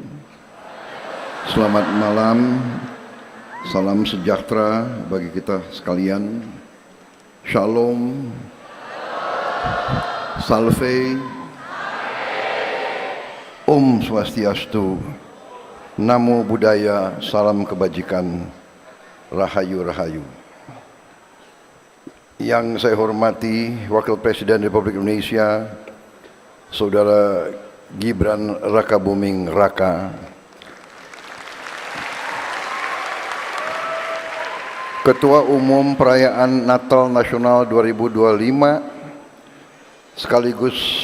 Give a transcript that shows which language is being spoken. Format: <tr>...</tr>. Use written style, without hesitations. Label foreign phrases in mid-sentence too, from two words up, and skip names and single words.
<id>Selamat malam. Salam sejahtera bagi kita sekalian.</id> <he>Shalom.</he> <la>Salve.</la> <ban>Om Swastiastu.</ban> <pi>Namo Buddhaya.</pi> <id>Salam kebajikan.</id> <jv>Rahayu Rahayu.</jv> <id>Yang saya hormati Wakil Presiden Republik Indonesia, Saudara Gibran Rakabuming Raka, Ketua Umum Perayaan Natal Nasional 2025, sekaligus</id>